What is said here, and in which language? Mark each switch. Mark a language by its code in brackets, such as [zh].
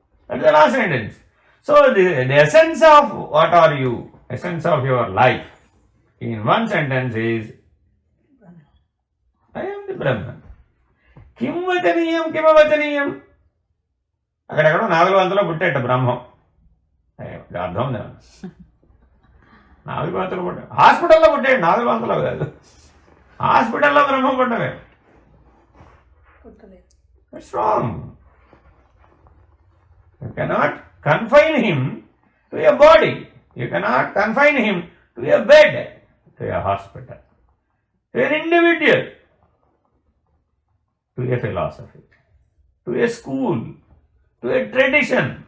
[en] That's the last sentence. So the essence of what are you, essence of your life, in one sentence is I am the Brahman. [sa] కిం వచనీయం కిమవచనీయం. [te] అక్కడెక్కడో నాగులవంతలో పుట్టేట బ్రహ్మం. అర్థం ఉంది, నాగులవంతలో పుట్టాడు, హాస్పిటల్లో పుట్టాడు, నాగులవంతలో కాదు, హాస్పిటల్లో బ్రహ్మం పుట్టవే. [en] That's wrong. You cannot confine him to a body. You cannot confine him to a bed, to a hospital, to an individual, to a philosophy, to a school, to a tradition.